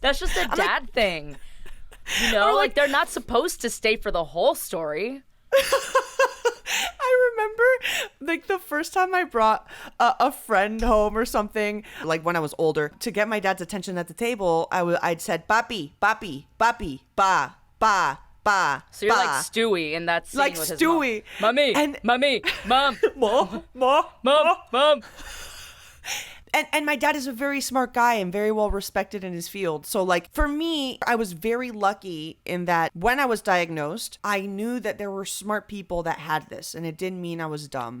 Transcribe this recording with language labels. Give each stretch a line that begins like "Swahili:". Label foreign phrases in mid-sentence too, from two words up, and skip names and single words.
English: That's just a dad thing. Like they're not supposed to stay for the whole story. I remember like the first time I brought a friend home or something, like when I was older, to get my dad's attention at the table, I'd said, papi, papi, papi, ba, ba, ba. So you're ba. like Stewie in that scene like with his Stewie. Mom. Mommy, and mommy, mom, mom. mom. And my dad is a very smart guy and very well respected in his field. So like for me, I was very lucky in that when I was diagnosed, I knew that there were smart people that had this, and it didn't mean I was dumb.